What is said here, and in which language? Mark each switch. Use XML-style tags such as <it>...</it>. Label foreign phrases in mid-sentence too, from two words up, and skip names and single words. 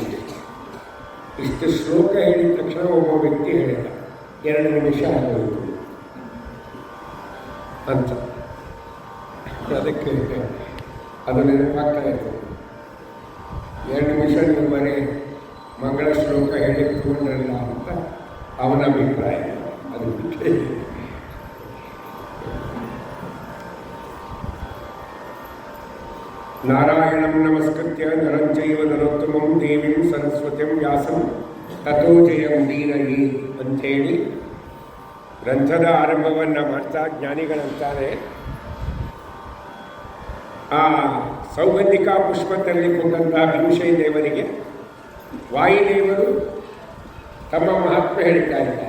<kn>ಇಷ್ಟು ಶ್ಲೋಕ ಹೇಳಿದ ತಕ್ಷಣ ಒಬ್ಬ ವ್ಯಕ್ತಿ ಹೇಳಿದ 2 ನಿಮಿಷ ಆಗೋದು ಅಂತ. ಅದಕ್ಕೆ ಅದು ನೆನಪಾಗ್ತಾ ಇರ್ತದೆ. 2 ನಿಮಿಷ ನೀವು ಬರೀ ಮಂಗಳ ಶ್ಲೋಕ ಹೇಳಿ ತಗೊಂಡ್ರಲ್ಲ ಅಂತ ಅವನ ಅಭಿಪ್ರಾಯ. ಅದು ಬಿಟ್ಟರೆ</kn> <sa>ನಾರಾಯಣಂ ನಮಸ್ಕೃತ್ಯ ನರಂ ಚೈವ ನರೋತ್ತಮಂ ದೇವೀಂ ಸರಸ್ವತಿಂ ವ್ಯಾಸಂ ತಥೋ ಜಯಮುದೀರಯಿ ಅಂಥೇಳಿ</sa> <kn>ಗ್ರಂಥದ ಆರಂಭವನ್ನು ಮಾಡ್ತಾ ಜ್ಞಾನಿಗಳಂತಾರೆ ಆ ಸೌಗಂಧಿಕ ಪುಷ್ಪದಲ್ಲಿ ಕೊಂಡಂತಹ ಭೀಮಸೇನ ದೇವರಿಗೆ ವಾಯುದೇವರು ತಮ್ಮ ಮಹಾತ್ಮ ಹೇಳ್ತಾ ಇದ್ದಾರೆ.</kn>